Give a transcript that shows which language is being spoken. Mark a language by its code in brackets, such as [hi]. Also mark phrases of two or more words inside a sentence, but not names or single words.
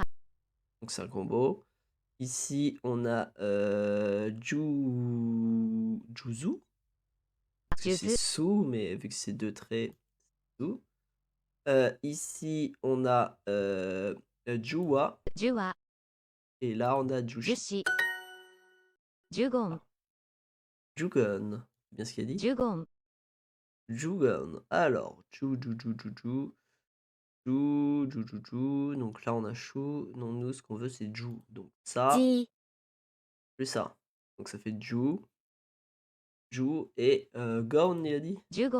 [fr] Donc, c'est un combo. Ici, on a Juzu. Parce que c'est Juzu. sous, mais vu que c'est 2 traits, sous. Ici, on a Jua. Jua. Et là, on a Jushi. Jushi. Jugon. Jugon. C'est bien ce qu'il a dit? Jugon. Jugon. Alors, [zh] Ju, Ju, Ju, Ju, Ju. Ju, Ju, Ju, Ju. [fr] Donc là, on a Chou. Non, nous, ce qu'on veut, c'est Ju. Donc ça, Ji. plus ça. Donc ça fait Ju, Ju et Gon, il a dit?